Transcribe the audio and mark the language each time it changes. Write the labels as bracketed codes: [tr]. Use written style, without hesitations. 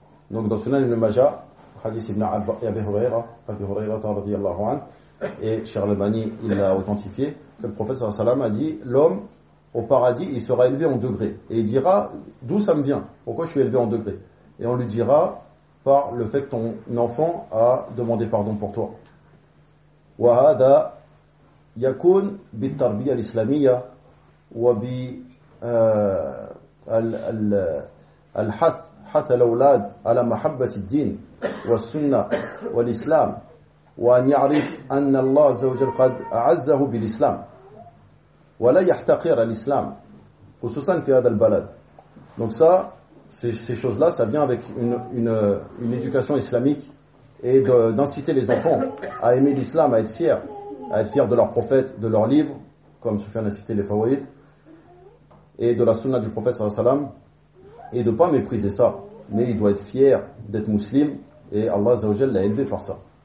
[fr] Donc dans Sunan ibn Majah, hadith ibn Abi Hurayra radiyallahu anhu, et Cheikh al-Albani il l'a authentifié, que le prophète sallallahu alayhi wa sallam a dit, l'homme au paradis il sera élevé en degré, et il dira d'où ça me vient, pourquoi je suis élevé en degré, et on lui dira par le fait que ton enfant a demandé pardon pour toi. [ar] Wa hada yakun bit tarbiyah al-islamiyya wa bi al-hath حث الأولاد على محبة الدين والسنة والإسلام وأن يعرف أن الله عز وجل قد أعزه بالإسلام ولا يحتقر الإسلام خصوصا في هذا البلد. [fr] Donc ça, ces choses là ça vient avec une éducation islamique et d'inciter les enfants à aimer l'islam, à être fiers de leur prophète, de leur livre, comme Soufiane a cité les Fawaïd, et de la sunna du prophète sallallahu alayhi wa sallam, et de ne pas mépriser ça, mais il doit être fier d'être musulman, et Allah Azza wa Jalla l'a élevé par ça.